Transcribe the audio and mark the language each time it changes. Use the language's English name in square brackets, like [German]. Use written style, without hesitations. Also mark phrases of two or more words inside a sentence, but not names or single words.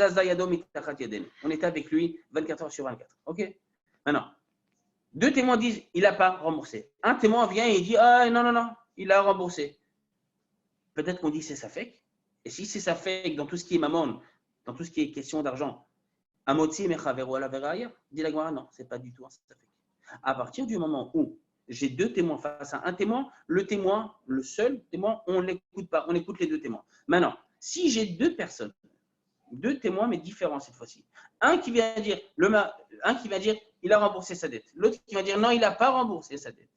[French] On était avec lui 24 heures sur 24. Ok? Maintenant, deux témoins disent il n'a pas remboursé. Un témoin vient et il dit non, il a remboursé. Peut-être qu'on dit c'est sa fake. Et si c'est sa fake dans tout ce qui est mammon, dans tout ce qui est question d'argent, [Hebrew] המוציא מחבירו עליו הראיה, [French] dit la Gemara, non, c'est pas du tout un sa fake. À partir du moment où j'ai deux témoins face à un témoin, le témoin, le seul témoin, on ne l'écoute pas, on écoute les deux témoins. Maintenant, si j'ai deux personnes, deux témoins mais différents cette fois-ci, un qui vient dire il a remboursé sa dette, l'autre qui va dire non, il n'a pas remboursé sa dette.